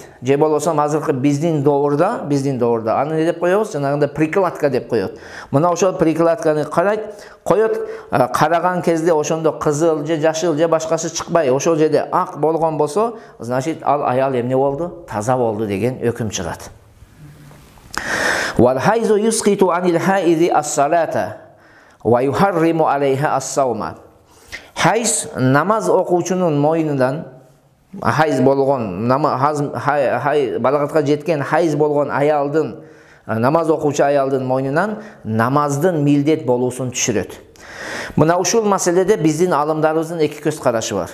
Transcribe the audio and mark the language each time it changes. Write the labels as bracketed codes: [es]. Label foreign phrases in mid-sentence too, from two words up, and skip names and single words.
[ky] Же болбосо азыркы биздин доорда аны не деп коебуз? Жанагында прикладка деп коет. Мына ошол прикладканы коет, караган кезде ошондо кызыл же жашыл же башкасы чыкпай, ошол жерде ак болгон болсо, значит ал аял эмне болду? Таза болду деген өкүм чыгат. [ar] والحيض يسقط عن الحائض الصلاة ويحرم عليها الصوم. [ky] Hayz namaz окуучунун мойнунан hayz болгон балагатка жеткен hayz болгон аялдын намаз окуучу аялдын мойнунан намаздын милдет болуусун түшүрөт. Мына ушул маселеде биздин алымдарыбыздын эки көз карашы бар.